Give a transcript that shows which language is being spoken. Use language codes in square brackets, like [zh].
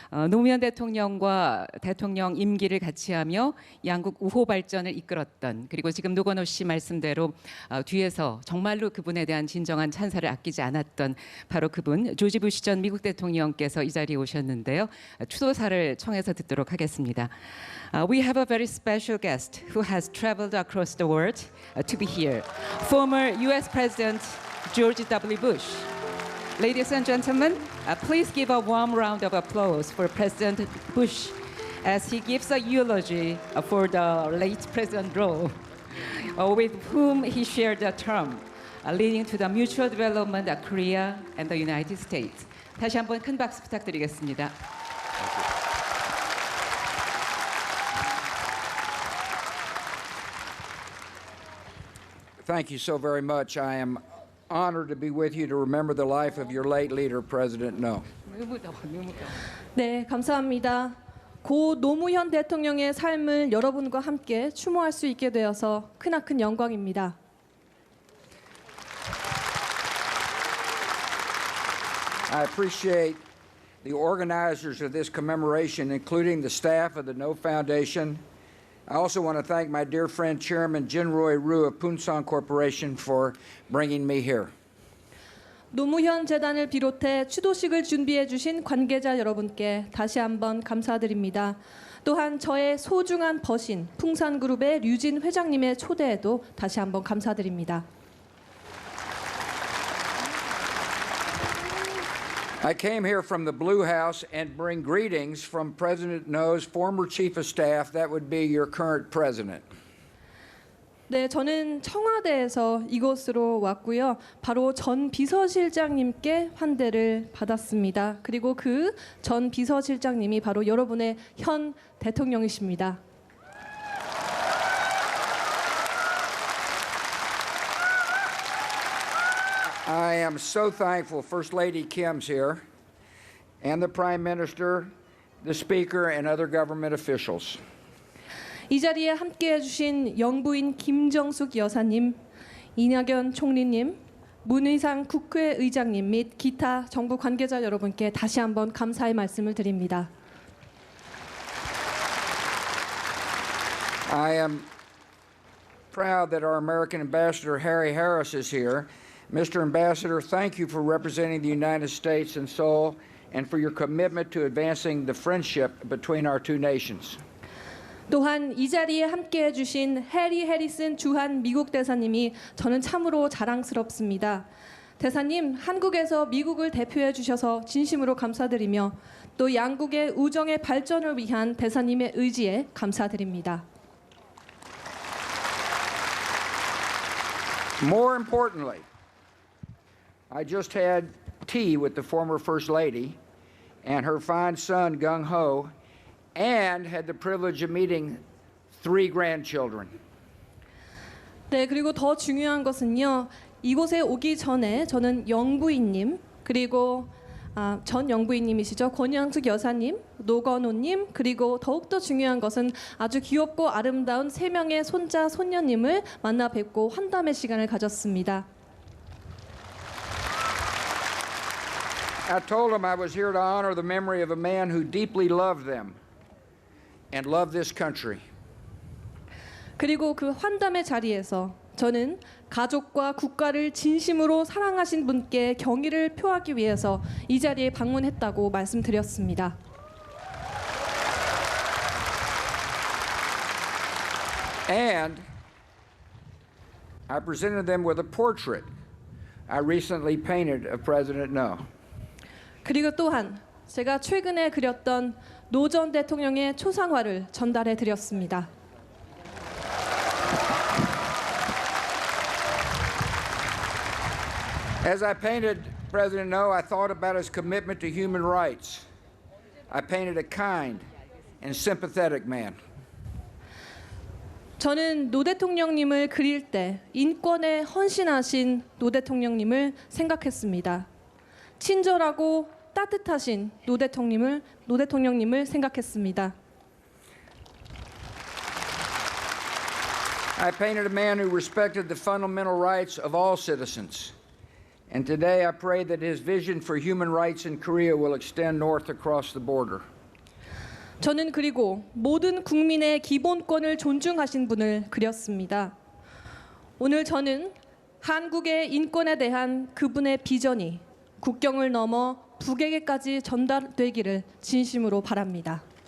[ko] 노무현 대통령과 대통령 임기를 같이 하며 양국 우호 발전을 이끌었던, 그리고 지금 노건호 씨 말씀대로 뒤에서 정말로 그분에 대한 진정한 찬사를 아끼지 않았던 바로 그분, 조지 부시 전 미국 대통령께서 이 자리에 오셨는데요. 추도사를 청해서 듣도록 하겠습니다. [en] We have a very special guest who has traveled across the world to be here. Former U.S. President George W. Bush. Ladies and gentlemen, please give a warm round of applause for President Bush as he gives a eulogy for the late President Roe, with whom he shared a term, leading to the mutual development of Korea and the United States. [ko] 다시 한번 큰 박수 부탁드리겠습니다. [en] Thank you so very much. I am honored to be with you to remember the life of your late leader, President No. [ko] 네, 감사합니다. 고 노무현 대통령의 삶을 여러분과 함께 추모할 수 있게 되어서 크나큰 영광입니다. [en] I appreciate the organizers of this commemoration, including the staff of the No Foundation. I also want to thank my dear friend Chairman Jinroy Ryu of Poonsan Corporation for bringing me here. [ko] 노무현 재단을 비롯해 추도식을 준비해 주신 관계자 여러분께 다시 한번 감사드립니다. 또한 저의 소중한 벗인 풍산그룹의 류진 회장님의 초대에도 다시 한번 감사드립니다. [en] I came here from the Blue House and bring greetings from President No's former chief of staff, that would be your current president. [ko] 네, 저는 청와대에서 이곳으로 왔고요. 바로 전 비서실장님께 환대를 받았습니다. 그리고 그 전 비서실장님이 바로 여러분의 현 대통령이십니다. [en] I am so thankful First Lady Kim's here, and the Prime Minister, the Speaker, and other government officials. [ko] 이 자리에 함께해 주신 영부인 김정숙 여사님, 이낙연 총리님, 문의상 국회의장님 및 기타 정부 관계자 여러분께 다시 한번 감사의 말씀을 드립니다. [en] I am proud that our American Ambassador Harry Harris is here. Mr. Ambassador, thank you for representing the United States in Seoul and for your commitment to advancing the friendship between our two nations. [ko] 또한 이 자리에 함께해 주신 해리 해리슨 주한 미국 대사님이 저는 참으로 자랑스럽습니다. 대사님, 한국에서 미국을 대표해 주셔서 진심으로 감사드리며 또 양국의 우정의 발전을 위한 대사님의 의지에 감사드립니다. [en] More importantly, I just had tea with the former First Lady and her fine son, Gung Ho, and had the privilege of meeting 3 grandchildren. [ko] 네, 그리고 더 중요한 것은요. 이곳에 오기 전에 저는 영부인님, 그리고 전 영부인님이시죠. 권양숙 여사님, 노건호님, 그리고 더욱더 중요한 것은 아주 귀엽고 아름다운 3명의 손자, 손녀님을 만나 뵙고 환담의 시간을 가졌습니다. [en] I told them I was here to honor the memory of a man who deeply loved them and loved this country. [ko] 그리고 그 환담의 자리에서 저는 가족과 국가를 진심으로 사랑하신 분께 경의를 표하기 위해서 이 자리에 방문했다고 말씀드렸습니다. [en] And I presented them with a portrait I recently painted of President No. [ko] 그리고 또한 제가 최근에 그렸던 노 전 대통령의 초상화를 전달해 드렸습니다. [en] As I painted President No, I thought about his commitment to human rights. I painted a kind and sympathetic man. [ko] 저는 노 대통령님을 그릴 때 인권에 헌신하신 노 대통령님을 생각했습니다. 친절하고 따뜻하신 노 대통령님을 생각했습니다. [en] I painted a man who respected the fundamental rights of all citizens. And today I pray that his vision for human rights in Korea will extend north across the border. [ko] 저는 그리고 모든 국민의 기본권을 존중하신 분을 그렸습니다. 오늘 저는 한국의 인권에 대한 그분의 비전이 국경을 넘어 북에게까지 전달되기를 진심으로 바랍니다.